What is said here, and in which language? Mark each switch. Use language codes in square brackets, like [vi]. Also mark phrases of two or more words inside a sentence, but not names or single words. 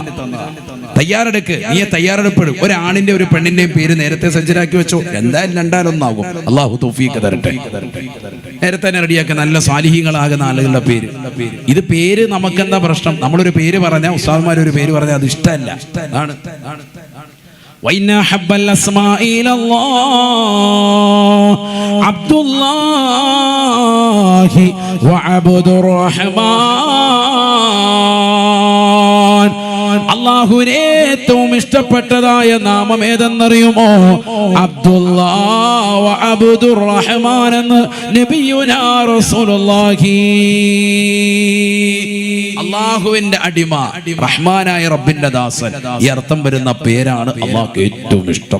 [ml] തയ്യാറെടുക്ക്. നീ തയ്യാറെടുപ്പെടും. ഒരാണിന്റെ ഒരു പെണ്ണിന്റെയും പേര് നേരത്തെ സജ്ജരാക്കി വെച്ചോ. എന്തായാലും 2-1 അല്ലാഹു തൗഫീഖ് തരട്ടെ. നേരത്തെ തന്നെ റെഡിയാക്കുക നല്ല സാലിഹീങ്ങളാകുന്ന ആളുകളുടെ പേര്. ഇത് പേര് നമുക്കെന്താ പ്രശ്നം? നമ്മളൊരു പേര് പറഞ്ഞാൽ, ഉസ്താദ്മാരൊരു പേര് പറഞ്ഞാൽ അത് ഇഷ്ടമല്ല. [ar] ആണ് وإن أحب الأسماء إلى الله عبد الله وعبد الرحمن. [ml] അല്ലാഹുവിന് ഏറ്റവും ഇഷ്ടപ്പെട്ടതായ നാമം ഏതെന്നറിയുമോ? അബ്ദുല്ലാഹ് വ അബ്ദുർ റഹ്മാൻ എന്ന് [ar] نبينا رسول الله. [ml] അല്ലാഹുവിന്റെ അടിമ, റഹ്മാനായ റബ്ബിന്റെ ദാസൻ, ഈ അർത്ഥം വരുന്ന പേരാണ് അല്ലാഹുക്ക് ഏറ്റവും ഇഷ്ടം.